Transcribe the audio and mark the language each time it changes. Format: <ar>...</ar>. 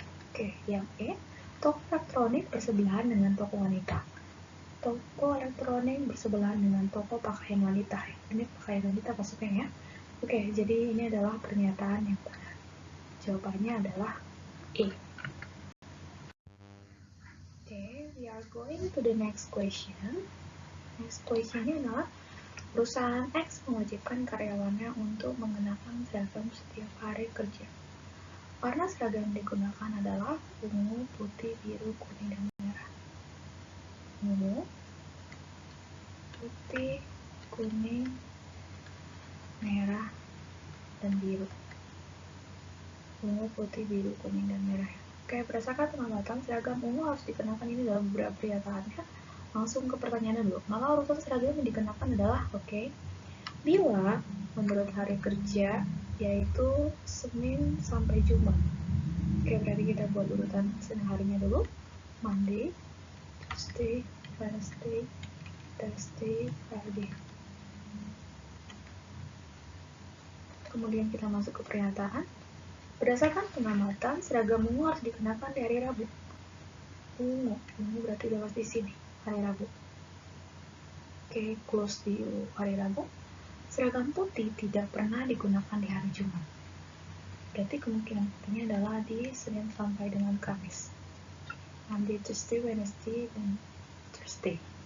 <id>Oke, yang E, toko elektronik bersebelahan dengan toko wanita. Toko elektronik bersebelahan dengan toko pakaian wanita. Ini pakaian wanita maksudnya ya. Oke, jadi ini adalah pernyataan yang benar. Jawabannya adalah E.</id> <en>Oke, we are going to the next question. Next question-</en> <id>nya adalah perusahaan X mewajibkan karyawannya untuk mengenakan seragam setiap hari kerja. Warna seragam yang digunakan adalah ungu, putih, biru, kuning, dan merah. Ungu, putih, kuning, merah, dan biru. Ungu, putih, biru, kuning, dan merah. Oke, berdasarkan pengamatan, seragam ungu harus dikenakan ini dalam beberapa pernyataannya. Langsung ke pertanyaannya dulu. Maka urutan seragam yang dikenakan adalah, oke, bila menurut hari kerja, yaitu Senin sampai Jumat. Oke, berarti kita buat urutan harinya dulu.</id> <en>Monday, Tuesday, Wednesday, Thursday, Friday.</en> <id>Kemudian kita masuk ke pernyataan. Berdasarkan pengamatan, seragam ungu harus dikenakan di hari Rabu. Ungu berarti udah di sini, hari Rabu. Oke, close di hari Rabu. Seragam putih tidak pernah digunakan di hari Jumat. Berarti kemungkinan putihnya adalah di Senin sampai dengan Kamis.</id> <en>Monday, Tuesday, Wednesday,</en> <id>dan</id> <en>Thursday.</en>